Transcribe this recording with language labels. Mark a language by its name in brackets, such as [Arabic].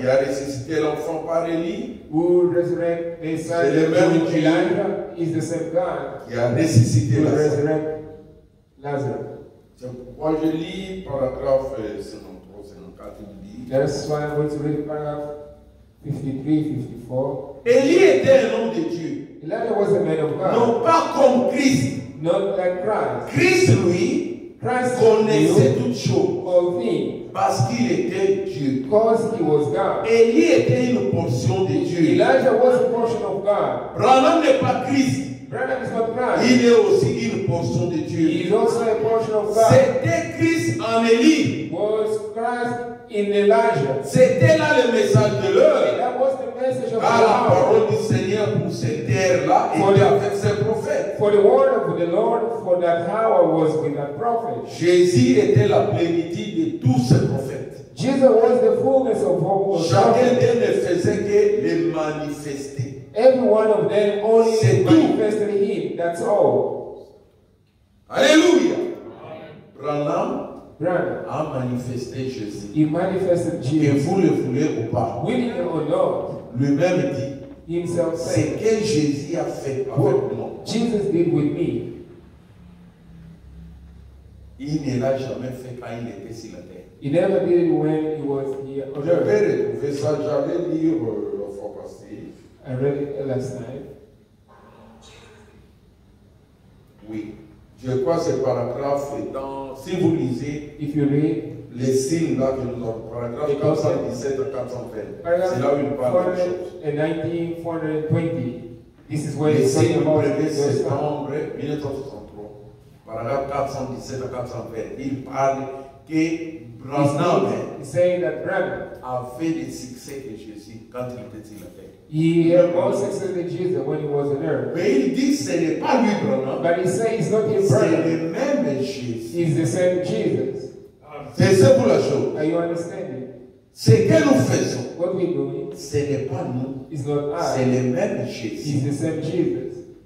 [French] qui a ressuscité l'enfant par Élie, [English] who resurrect the son [French] C'est le même [English] of [French] Dieu. [English] Elijah is the same God [French] qui a ressuscité [English] who [French] la [English] resurrect Lazarus. [French] C'est pourquoi je lis paragraphe 53, 54, il dit [English] That's why I'm going to read paragraph 53, 54. [French] Élie était un homme de Dieu, [English] Elijah was a man of God, [French] non pas comme Christ. [English] not like Christ. [French] Christ, lui, [English] Christ [French] connaissait [English] knew [French] toutes choses [English] all things [French] parce qu'il était Dieu. [English] because he was God. [French] Élie était une portion de Dieu. [English] Elijah was a portion of God. [French] Branham n'est pas Christ, [English] Branham is not Christ. [French] il est aussi une portion de [English] He [French] Dieu. [English] is also a portion of God. [French] C'était Christ en Élie. [English] Was Christ in Elijah. [French] C'était là le message de [English] And [French] l'heure. [English] that was the message of [French] Car [English] the [French] la [English] Lord. [French] parole du Seigneur pour cette terre-là était avec ses prophètes. [English] For the word of the Lord for that hour was with that prophet. [French] Jésus était la plénitude de tous ces prophètes. [English] Jesus was the fullness of all [French] Chacun [English] prophets. [French] d'eux ne faisait que les manifester. [English] Every one of them only [French] C'est tout. [English] manifested him. That's all. [French] Alléluia. Branham [English] Branham, [French] a manifesté Jésus. [English] he manifested [French] Que [English] Jesus. [French] vous le voulez ou pas. [English] Willing or not, [French] Lui-même dit, [English] himself [French] ce [English] said, [French] que Jésus a fait avec moi, [English] Jesus did with me. [French] il ne l'a jamais fait quand il était sur la terre. [English] He never did it when he was here on [French] Je [English] earth. [French] vais retrouver ça, j'allais lire la fois passée. [English] I read it last night. [French] Oui. Je crois que ce paragraphe est dans, si vous lisez [English] If you read [French] les signes là que nous avons, paragraphe 417 à 420, c'est là où il parle de choses. [English] 419, 420. This is where [French] Les [English] he's talking [French] signes du [English] about [French] 1er [English] those times. [French] septembre 1963, paragraphe 417 à 420, il parle que Branham [English] He's saying that Branham, [French] a fait des succès que Jésus quand il était sur la terre. [English] he had more success than Jesus when he was on earth. [French] Mais il dit que ce n'est pas lui Branham, [English] But he says it's not him, [French] c'est [English] Branham. [French] le même Jésus. [English] He's the same Jesus. [French] C'est ça pour la chose. [English] Are you understanding? [French] Ce que nous faisons, [English] What we're doing [French] ce n'est pas nous, [English] is not [French] c'est [English] us. [French] le même Jésus. [English] He's the same Jesus.